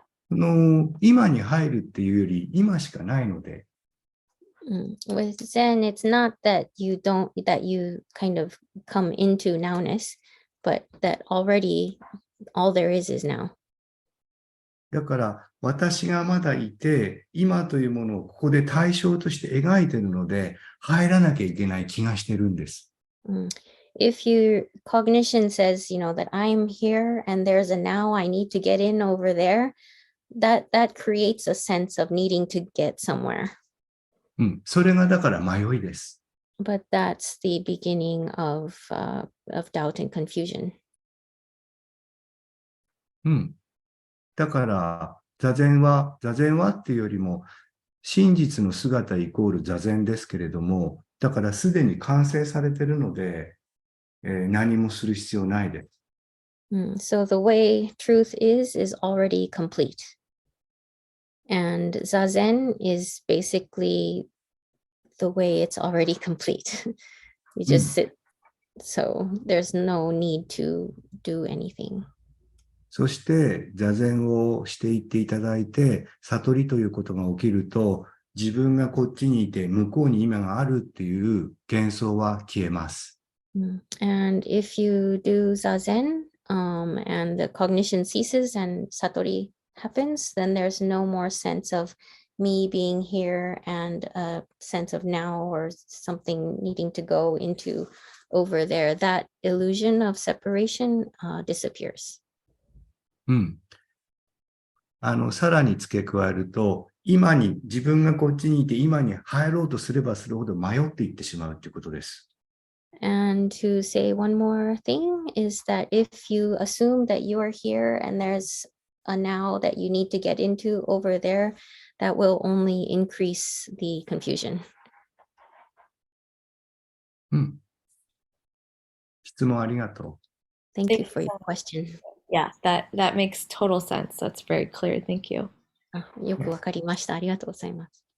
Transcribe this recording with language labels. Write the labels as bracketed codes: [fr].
[ja] 今に入るっていうより、今しかないので。 [en] With Zen, it's not that you kind of come into nowness, but that already all there is now. [ja] だから、私がまだいて、今というものをここで対象として描いているので、入らなきゃいけない気がしてるんです。 [en] If your cognition says, that I'm here and there's a now, I need to get in over there, that creates a sense of needing to get somewhere. [ja] それがだから迷いです。 [en] But that's the beginning of doubt and confusion. [ja] だから、座禅はっていうよりも、真実の姿イコール座禅ですけれども、だからすでに完成されているので、何もする必要ないです。 [en] So the way truth is already complete. And Zazen is basically the way it's already complete. You just sit, so there's no need to do anything. [ja] そして座禅をしていっていただいて、悟りということが起きると、自分がこっちにいて向こうに今があるっていう幻想は消えます。 [en] And if you do Zazen, and the cognition ceases and satori happens, then there's no more sense of me being here and a sense of now or something needing to go into over there. That illusion of separation disappears. [ja] さらに付け加えると、今に、自分がこっちにいて今に入ろうとすればするほど迷っていってしまうということです。 [en] And to say one more thing is that if you assume that you are here and there's a now that you need to get into over there, that will only increase the confusion. [ja] 質問ありがとう。 [en] Thank you for your question. Yeah, that makes total sense. That's very clear. Thank you. [ja] よくわかりました。ありがとうございます。